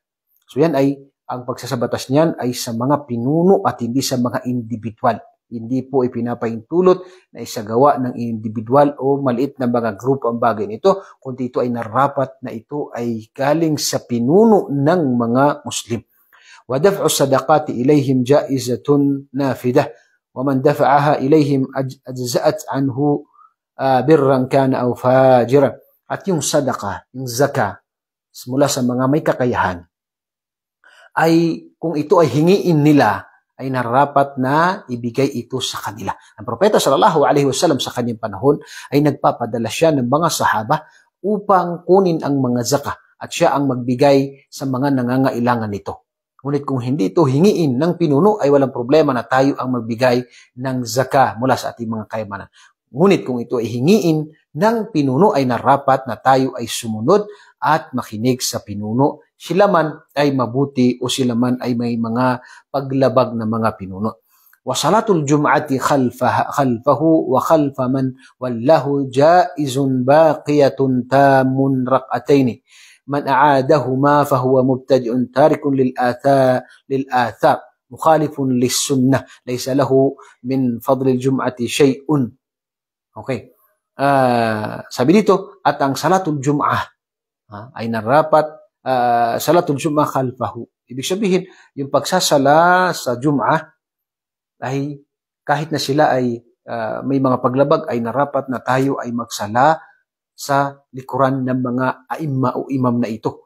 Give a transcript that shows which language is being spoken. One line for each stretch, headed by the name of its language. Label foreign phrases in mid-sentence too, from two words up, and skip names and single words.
Filipino: So yan ay, ang pagsasabatas niyan ay sa mga pinuno at hindi sa mga individual. Hindi po ipinapahintulot na isagawa ng individual o maliit na mga grupo ang bagay nito, kundi ito ay narapat na ito ay galing sa pinuno ng mga Muslim.
Arabic: وَدَفْعُ الصَّدَقَاتِ إِلَيْهِمْ جَائِزَةٌ نَافِذَةٌ وَمَنْ دَفَعَهَا إِلَيْهِمْ أَجْزَأَتْ عَنْهُ بِرًّا كَانَ أَوْ فَاجِرًا.
Filipino: At yung sadaqa, yung zaka, mula sa mga may kakayahan, ay kung ito ay hingiin nila, ay nararapat na ibigay ito sa kanila. Ang propeta
Arabic: صلى الله عليه وسلم
Filipino: sa kanyang panahon ay nagpapadala siya ng mga sahaba upang kunin ang mga zakah at siya ang magbigay sa mga nangangailangan nito. Ngunit kung hindi ito hingiin ng pinuno ay walang problema na tayo ang magbigay ng zakah mula sa ating mga kayamanan. Ngunit kung ito ay hingiin ng pinuno ay nararapat na tayo ay sumunod at makinig sa pinuno. Sila man ay mabuti o sila man ay may mga paglabag na mga pinuno.
Arabic: وصلاة الجمعة خلفه وخلف من ولاه جائزة باقية تامة ركعتين. من أعادهما فهو مبتدع تارك للآثار مخالف للسنة ليس له من فضل الجمعة شيء.
Filipino: Okay. Sabi dito, at ang
Arabic: صلاة الجمعة
Filipino: ay narapat
Arabic: صلاة الجمعة خلفه.
Filipino: Ibig sabihin, yung pagsasala sa jum'ah ay kahit na sila ay may mga paglabag ay narapat na tayo ay magsala sa likuran ng mga aimma o imam na ito.